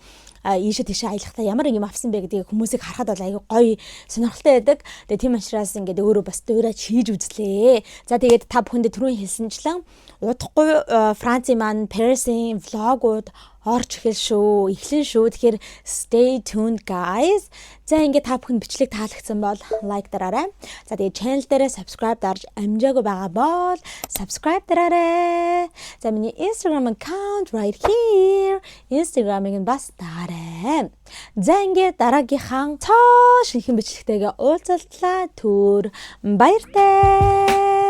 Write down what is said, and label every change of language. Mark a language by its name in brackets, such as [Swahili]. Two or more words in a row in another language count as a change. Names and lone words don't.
[Mongolian] Ийшээ тийшээ аялахдаа ямар юм авсан бэ гэдгийг хүмүүсийг харахад бол аягүй гоё сонирхолтой байдаг. Тэгээд тийм учраас ингээд өөрөө бас дуурайж хийж үзлээ. За тэгээд та бүхэндээ түрүүн хэлсэнчлэн удахгүй Францын маань Paris-ийн влогууд орж эхлэн шүү. [English] Тэгэхээр stay tuned guys. [Mongolian] За ингээд та бүхэн бичлэг таалагдсан бол лайк дараарай. За тэгээд channel дээрээ subscribe дарж амжаагүй байгаа бол subscribe дараарай. За миний [English] Instagram account right here. [Mongolian] Instagram-ыг бас дараарай. За ингээд дараагийнхаа шинэхэн бичлэгтэйгээ уулзалтлаа. Баяртай.